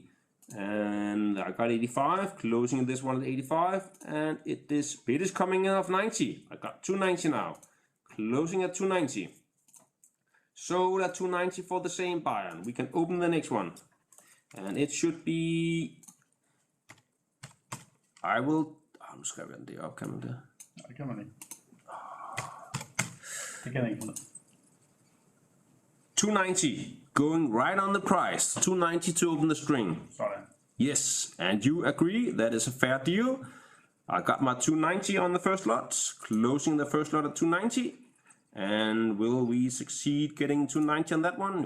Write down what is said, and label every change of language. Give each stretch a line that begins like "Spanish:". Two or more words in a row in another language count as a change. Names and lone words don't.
English: And I got 85. Closing this one at 85. And it is coming in of 90. I got 290 now. Closing at 290. Sold at 290 for the same buyer. We can open the next one. And it should be...
Danish: Nu skal jeg vende det op, kan man det? Nej, det kan man ikke. Det kan jeg ikke.
English: 290, going right on the price. 290 to open the string.
Danish: Sådan.
English: Yes, and you agree that is a fair deal. I got my 290 on the first lot, closing the first lot at 290. And will we succeed getting 290 on that one?